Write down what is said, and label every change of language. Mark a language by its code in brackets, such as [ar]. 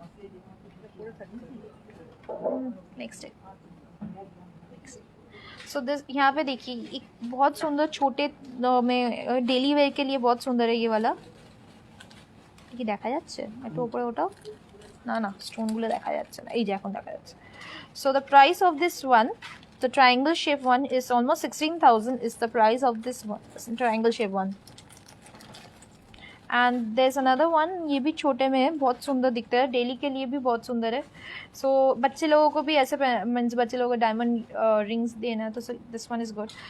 [hi] Next है so this यहाँ पे देखिए एक बहुत सुंदर छोटे में डेली वेयर के लिए बहुत सुंदर है ये वाला। [bn] কি দেখা যাচ্ছে একটু উপরে ওঠাও না না স্টোনগুলো দেখা যাচ্ছে না, এই যে এখন দেখা যাচ্ছে। [en] So the price of this one the triangle shape one is almost 16,000 is the price of this triangle shape one and there is another one. [hi] ये भी छोटे में है, बहुत सुंदर दिखता है, डेली के लिए भी बहुत सुंदर है। सो बच्चे लोगों को भी ऐसे मीन्स बच्चे लोगों को डायमंड रिंग्स देना है तो [en] This one is good.